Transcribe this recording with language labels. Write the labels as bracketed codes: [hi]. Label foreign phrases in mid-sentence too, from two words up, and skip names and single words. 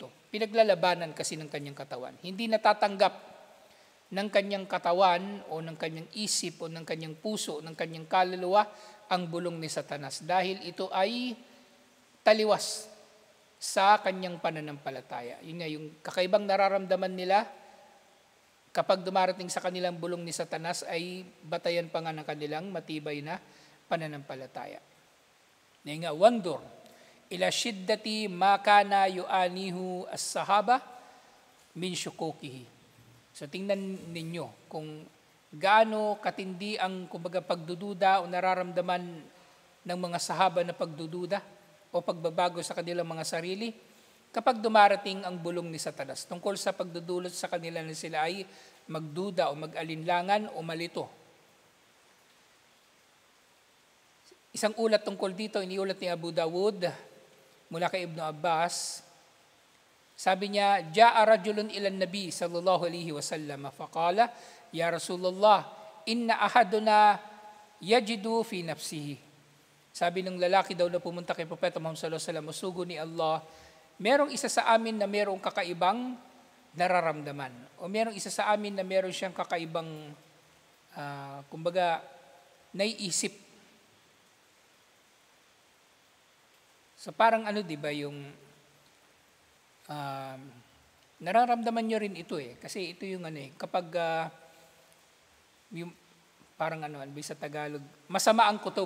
[tl] Pinaglalabanan kasi ng kanyang katawan. Hindi natatanggap ng kanyang katawan o ng kanyang isip o ng kanyang puso, ng kanyang kaluluwa ang bulong ni Satanas dahil ito ay taliwas sa kanyang pananampalataya. Yun nga, yung kakaibang nararamdaman nila kapag dumarating sa kanilang bulong ni Satanas ay batayan pa nga ng kanilang matibay na pananampalataya. Ngayon nga, [ar] وانظر إلى شدة ما كان يعانيه الصحابة من شكوكه. [tl] So tingnan ninyo kung gaano katindi ang kumbaga pagdududa o nararamdaman ng mga sahaba na pagdududa o pagbabago sa kanilang mga sarili kapag dumarating ang bulong ni Satanas tungkol sa pagdudulot sa kanila na sila ay magduda o mag-alinlangan o malito. Isang ulat tungkol dito, iniulat ni Abu Dawud mula kay Ibn Abbas. Sabi niya, [ar] جاء رجل إلى النبي صلى الله عليه وسلم فقال يا رسول الله إن أحدنا يجد في نفسه. [tl] Sabi ng lalaki daw na pumunta kay Propeta Muhammad [ar] صلى الله عليه وسلم, [tl] sugo ni Allah, merong isa sa amin na merong kakaibang nararamdaman. O merong isa sa amin na meron siyang kakaibang, kumbaga, naiisip. So parang di ba, yung nararamdaman nyo rin ito Kasi ito yung kapag, yung, parang sa Tagalog, masama ang kutob.